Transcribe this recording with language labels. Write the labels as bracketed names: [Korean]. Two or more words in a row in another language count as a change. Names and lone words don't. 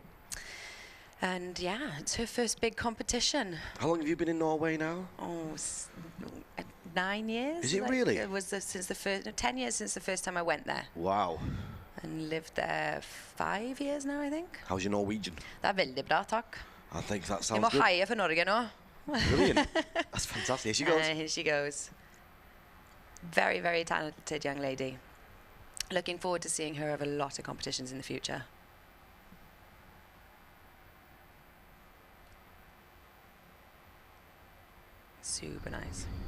[English] And yeah, it's her first big competition. How long have you been in Norway now? Oh, 9 years. Is it really? It was since the first 10 years since the first time I went there. Wow. And lived there 5 years now, I think. How's your Norwegian? [Norwegian] Det veldig bra, takk. [English] I think that [Norwegian] Vi [English] sounds [Norwegian] må [English] good. [Norwegian] heie for Norge nå. [English] Brilliant. That's fantastic. Here she goes. Here she goes. Very, very talented young lady. Looking forward to seeing her over a lot of competitions in the future. Super nice.